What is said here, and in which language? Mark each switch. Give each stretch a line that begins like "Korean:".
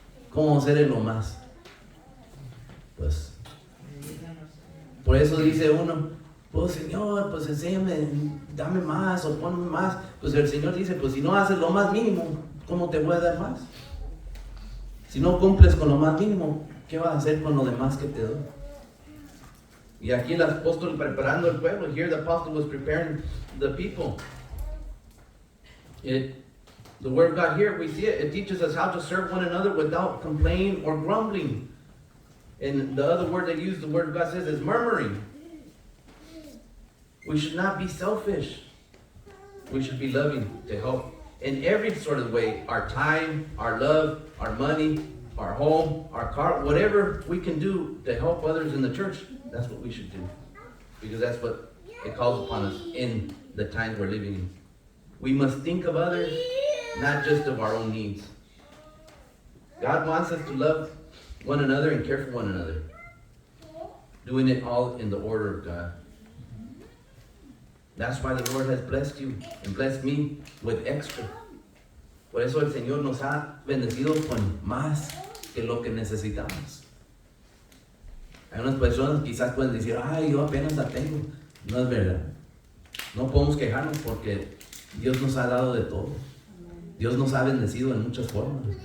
Spanish: ¿Cómo vamos a ser en lo más? Pues, por eso dice uno, pues Señor, pues enséñame, dame más o ponme más. Pues el Señor dice, pues si no haces lo más mínimo, ¿cómo te voy a dar más? Si no cumples con lo más mínimo, ¿qué vas a hacer con lo demás que te doy? Y aquí el apóstol preparando el pueblo.
English: Here the apostle was preparing the people. The word of God here, we see it. It teaches us how to serve one another without complaining or grumbling. And the other word they use, the word of God says, is murmuring. We should not be selfish. We should be loving to help in every sort of way. Our time, our love, our money, our home, our car, whatever we can do to help others in the church, that's what we should do. Because that's what it calls upon us in the times we're living in. We must think of others, not just of our own needs. God wants us to love one another and care for one another. Doing it all in the order of God. That's why the Lord has blessed you and blessed me with extra.
Spanish: Por eso el Señor nos ha bendecido con más que lo que necesitamos. Hay unas personas quizás pueden decir, ay, yo apenas la tengo. No es verdad. No podemos quejarnos porque Dios nos ha dado de todo. Dios nos ha bendecido en muchas formas.